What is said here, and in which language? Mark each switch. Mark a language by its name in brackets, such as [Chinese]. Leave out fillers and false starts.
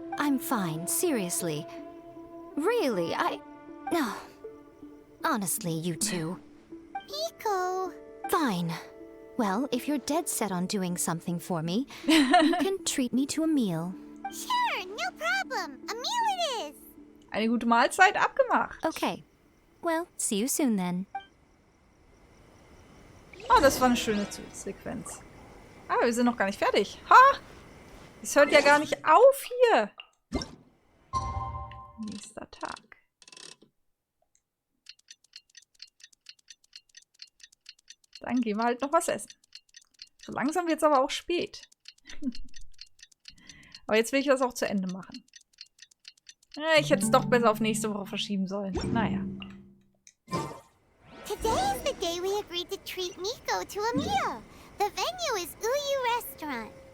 [English] I'm fine, seriously. Really, No. Honestly, you two. Miko... Fine. Well, if you're dead set on doing something for me, you can treat me to a meal. Sure, no problem. A meal it is. [German] Eine gute Mahlzeit abgemacht. [English] Okay. Well, see you soon then. [German] Oh, das war eine schöne Sequenz. Ah, wir sind noch gar nicht fertig. Ha! Es hört ja gar nicht auf hier. Nächster Tag. Dann gehen wir halt noch was essen. So langsam wird es aber auch spät. Aber jetzt will ich das auch zu Ende machen. Ich hätte es doch besser auf nächste Woche verschieben sollen. Naja. [English] Today is the day we agreed to treat Miko to a meal. The venue is Uyu Restaurant.